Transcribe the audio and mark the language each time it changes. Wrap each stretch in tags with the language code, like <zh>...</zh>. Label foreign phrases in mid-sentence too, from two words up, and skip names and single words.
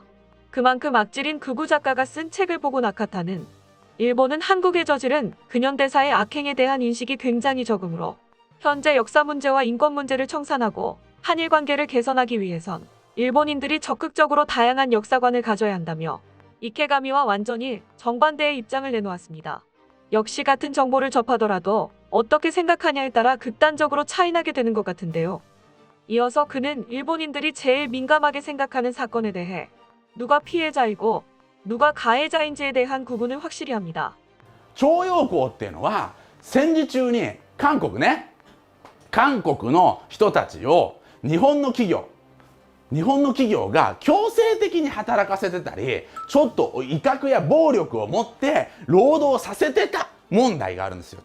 <ko>그만큼 악질인 극우 작가가 쓴 책을 보고 나카타는 일본은 한국에 저지른 근현대사의 악행에 대한 인식이 굉장히 적으므로 현재 역사 문제와 인권 문제를 청산하고 한일 관계를 개선하기 위해선 일본인들이 적극적으로 다양한 역사관을 가져야 한다며 이케가미와 완전히 정반대의 입장을 내놓았습니다. 역시 같은 정보를 접하더라도 어떻게 생각하냐에 따라 극단적으로 차이나게 되는 것 같은데요. 이어서 그는 일본인들이 제일 민감하게 생각하는 사건에 대해 누가 피해자이고 누가 가해자인지에 대한 구분을 확실히 합니다.</ko> <ja>徴用工っていうのは戦時中に韓国の人たちを日本の企業が強制的に働かせてたり、ちょっと威嚇や暴力を持って労働させてた問題があるんですよ。</ja>